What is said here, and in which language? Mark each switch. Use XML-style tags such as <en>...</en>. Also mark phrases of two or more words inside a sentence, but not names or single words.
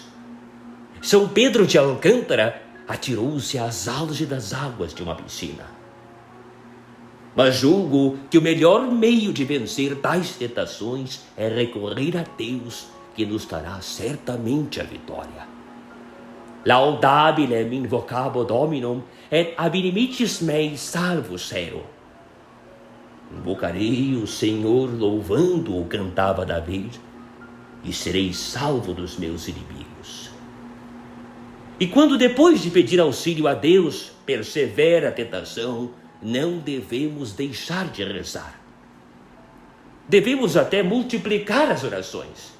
<pt>São Pedro de Alcântara atirou-se às álgidas águas de uma piscina. Mas julgo que o melhor meio de vencer tais tentações é recorrer a Deus, que nos dará certamente a vitória.</pt> <la>Laudabilem invocabo Dominum, et ab inimicis mei salvus ero.</la> <pt>Invocarei o Senhor louvando-o, cantava Davi, e serei salvo dos meus inimigos. E quando depois de pedir auxílio a Deus, persevera a tentação, não devemos deixar de rezar. Devemos até multiplicar as orações.</pt>